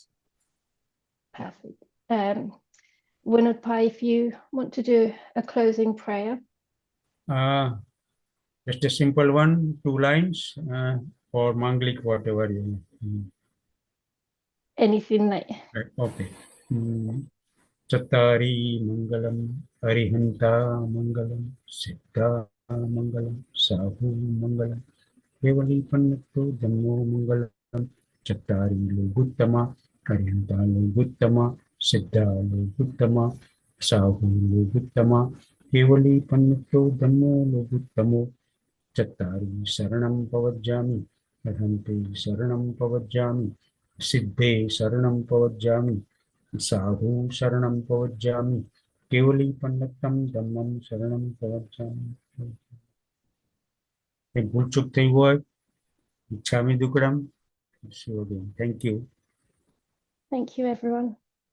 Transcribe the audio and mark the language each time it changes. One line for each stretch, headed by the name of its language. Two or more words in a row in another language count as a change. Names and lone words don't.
English: Perfect. Winod Pai, if you want to do a closing prayer. Just a simple one, 2 lines, or Manglik, whatever you. Anything that. Okay.
Prakrit languages: चत्तारि मंगलं, अरिहंता मंगलं, सिद्धा मंगलं, साहू मंगलं, केवली पण्णत्तो धम्मो मंगलं, चत्तारि लोगुत्तमा, अरिहंता लोगुत्तमा, सिद्धा लोगुत्तमा, साहू लोगुत्तमा, केवली पण्णत्तो धम्मो लोगुत्तमो, चत्तारि सरणं पवज्जामि, अरिहंते सरणं पवज्जामि, सिद्धे सरणं पवज्जामि, साहू सरणं पवज्जामि, केवली पण्णत्तं धम्मं सरणं पवज्जामि.
Hindi: भूल चूक थी हुआ
Prakrit languages: इच्छामि दुक्कड़म.
English: Thank you. Thank you, everyone.